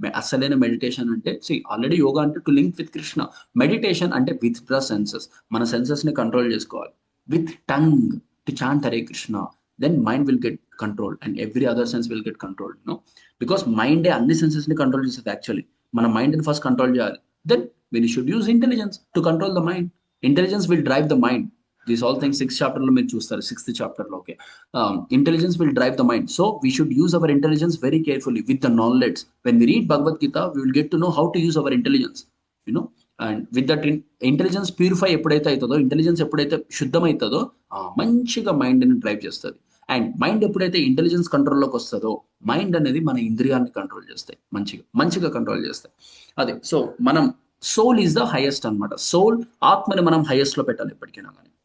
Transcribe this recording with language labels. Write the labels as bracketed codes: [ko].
[te] అసలైన మెడిటేషన్ అంటే ఆల్రెడీ యోగా అంటే [en] To link with Krishna. [te] Meditation అంటే [en] withdraw senses, [te] మన సెన్సెస్ ని కంట్రోల్ చేసుకోవాలి. [en] With tongue to chant Hare Krishna, then mind will get control and every other sense will get control. [te] Because మైండే అన్ని senses ని control చేస్తుంది యాక్చువల్లీ. మన మైండ్ని ఫస్ట్ కంట్రోల్ చేయాలి. [en] Then we should use intelligence to control the mind. Intelligence will drive the mind. These all things [te] 6th chapter lo meer chustaru, 6th chapter lo. [en] Okay, intelligence will drive the mind. So we should use our intelligence very carefully with the knowledge. When we read Bhagavad Gita, we will get to know how to use our intelligence, you know. And with that intelligence purify [te] ఎప్పుడైతే అవుతుందో, intelligence ఎప్పుడైతే శుద్ధమవుతుందో మంచిగా మైండ్ని drive చేస్తుంది. And mind ఎప్పుడైతే intelligence కంట్రోల్లోకి వస్తుందో, mind అనేది మన ఇంద్రియాన్ని కంట్రోల్ చేస్తాయి, మంచిగా కంట్రోల్ చేస్తాయి. అదే సో మనం [en] soul is the highest [te] అనమాట. సోల్, ఆత్మని మనం హైయెస్ట్ లో పెట్టాలి ఎప్పటికైనా కానీ.